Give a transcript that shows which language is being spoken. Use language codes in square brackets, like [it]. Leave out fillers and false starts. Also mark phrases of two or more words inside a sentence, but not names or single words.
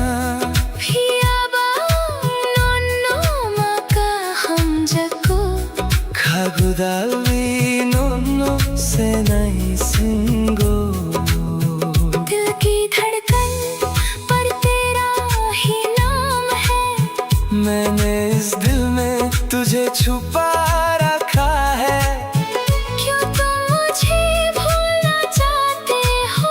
[trp] Phiyaba nonno maka hamjako Khagudalvi nonno se nai singo [hi] दिल की धड़कन पर तेरा ही नाम है मैंने इस दिल में तुझे छुपा रखा है। क्यों तुम मुझे भूलना चाहते हो